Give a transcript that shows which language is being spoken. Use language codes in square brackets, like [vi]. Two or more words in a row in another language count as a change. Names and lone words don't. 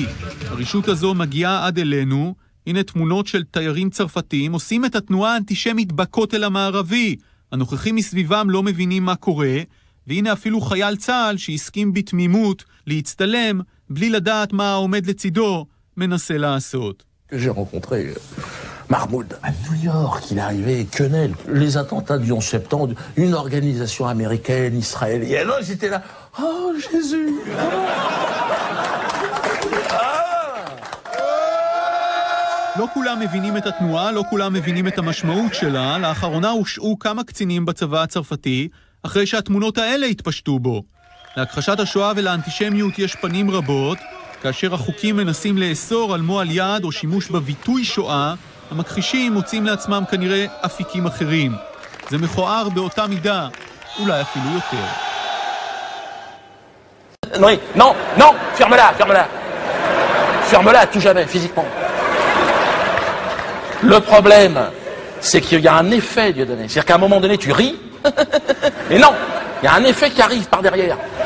[he] הרשות הזו מגיעה עד אלינו. הנה תמונות של תיירים צרפתים עושים את התנועה האנטישמית בכותל המערבי. הנוכחים מסביבם לא מבינים מה קורה, והנה אפילו חייל צה"ל שהסכים בתמימות להצטלם בלי לדעת מה העומד לצידו מנסה לעשות. [fr] J'ai rencontré Mahmoud à New York, il est arrivé, Quenel, les attentats du 11 septembre, une organisation américaine, israélienne, j'étais là, oh Jésus. [he] לא כולם מבינים את התנועה, לא כולם מבינים את המשמעות שלה. לאחרונה הושעו כמה קצינים בצבא הצרפתי, אחרי שהתמונות האלה התפשטו בו. להכחשת השואה ולאנטישמיות יש פנים רבות, כאשר החוקים מנסים לאסור על מועל יד או שימוש בביטוי שואה, המכחישים מוצאים לעצמם כנראה אפיקים אחרים. זה מכוער באותה מידה, אולי אפילו יותר. [fr] Non, non, ferme-la, ferme-la. Ferme-la tout jamais, physiquement. Le problème, c'est qu'il y a un effet, Dieudonné. C'est-à-dire qu'à un moment donné, tu ris, et non, il y a un effet qui arrive par derrière.